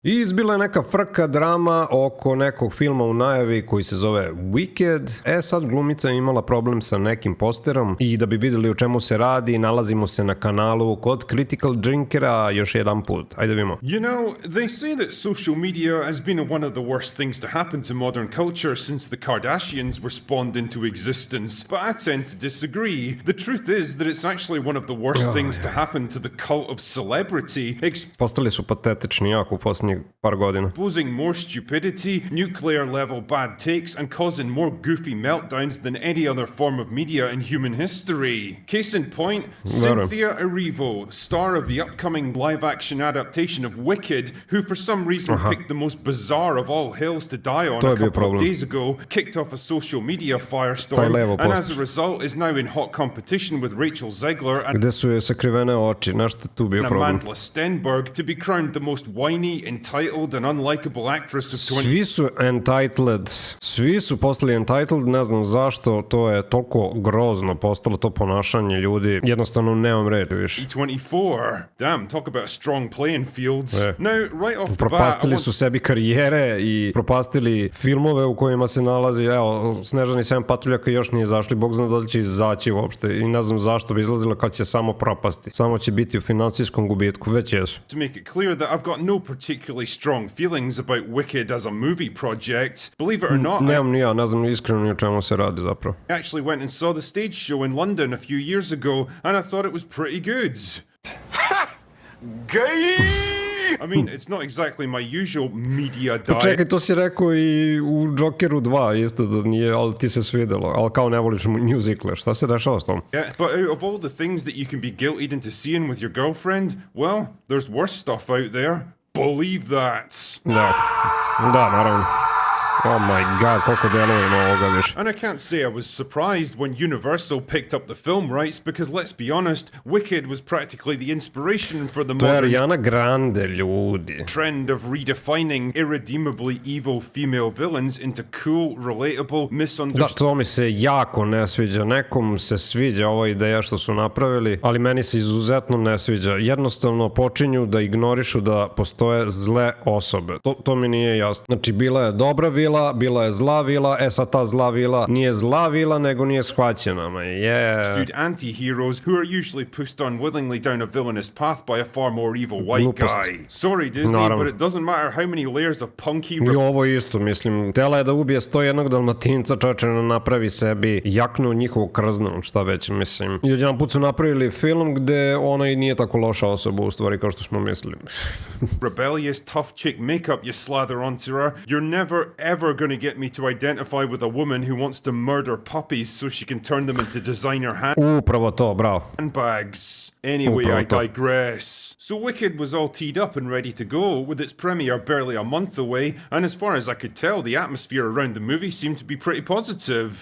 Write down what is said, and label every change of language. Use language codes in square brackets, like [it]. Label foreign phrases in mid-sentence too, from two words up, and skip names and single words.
[sr] I izbila je neka frka drama oko nekog filma u najavi koji se zove Wicked. Sad glumica je imala problem sa nekim posterom i da bi videli o čemu se radi, nalazimo se na kanalu kod Critical Drinkera još jedan put. Ajde vidimo. [en] You know, they say that social media has been one of the worst things to happen to modern culture since the Kardashians were spawned into existence, but I tend to disagree. The truth is that it's actually one of the worst things to happen to the cult of celebrity. [sr] Postali su patetični jako u posljednjih par godina. [en] Exposing more stupidity, nuclear level bad takes, and causing more goofy meltdowns than any other form of media in human history. Case in point, Cynthia Erivo, star of the upcoming live-action adaptation of Wicked, who for some reason picked the most bizarre of all hills to die on a couple of days ago, kicked off a social media firestorm, and as a result is now in hot competition with Rachel Zegler and [sr] Gde su joj sakrivene oči, nešto tu bio problem. [en] Amanda Stenberg to be crowned the most whiny, entitled and unlikable actress of 20... [sr] Svi su entitled. Svi su postali entitled, ne znam zašto, to je toliko grozno postalo to ponašanje ljudi. Jednostavno nemam reći više. [en] 24. Damn, talk about strong playing fields. Now, right off the bat... [sr] Propastili su sebi karijere i propastili filmove u kojima se nalazi, evo, Snežani 7 patuljaka još nije zašli, Bog zna da li će izaći uopšte i ne znam zašto bi izlazila kad će samo propasti. Samo će biti u finansijskom gubitku, već jesu. [en] To make it clear that I've got no particularly strong feelings about Wicked as a movie project. Believe it or not, [sr] Nemam ni ja, ne znam iskreno ni o čemu se radi zapravo. [en] I actually went and saw the stage show in London a few years ago, and I thought it was pretty good. Gay! I mean, it's not exactly my usual media diet. [sr] Čekaj, to si rekao i u Jokeru 2, isto da nije, ali ti se svidelo, ali kao ne voliš muzikle, šta se dešava s tom? [en] Yeah, but out of all the things that you can be guilted into seeing with your girlfriend, well, there's worse stuff out there. Believe that. [sr] Da, naravno. [en] Oh my god, [sr] koliko deluje ima ovoga više. [en] And I can't say I was surprised when Universal picked up the film rights because let's be honest, Wicked was practically the inspiration for the [sr] To je [en] modern [sr] Ariana Grande, ljudi. [en] trend of redefining irredeemably evil female villains into cool, relatable, [sr] Da, [en] misunderstood... [sr] to mi se jako ne sviđa. Nekom se sviđa ova ideja što su napravili, ali meni se izuzetno ne sviđa. Jednostavno počinju da ignorišu da postoje zle osobe. To mi nije jasno. Znači, bila je dobra vila, bila je zla vila, sad ta zla vila nije zla vila, nego nije shvaćena. [en] Anti-heroes who are usually pushed unwillingly down a villainous path by a far more evil white guy. Sorry Disney, but it doesn't matter how many layers of punky... [sr] I ovo isto, mislim, tela je da ubije 101 Dalmatinca, čoveče, napravi sebi jaknu njihovu krznu, šta već, mislim. I odjedan put su napravili film gde ona i nije tako loša osoba, u stvari, kao što smo mislili. [en] Rebellious, tough chick makeup you slather onto her, you're never ever gonna get me to identify with a woman who wants to murder puppies so she can turn them into designer [sr] Upravo to, bravo. [en] handbags. Anyway, I digress. So Wicked was all teed up and ready to go, with its premiere barely a month away, and as far as I could tell, the atmosphere around the movie seemed to be pretty positive.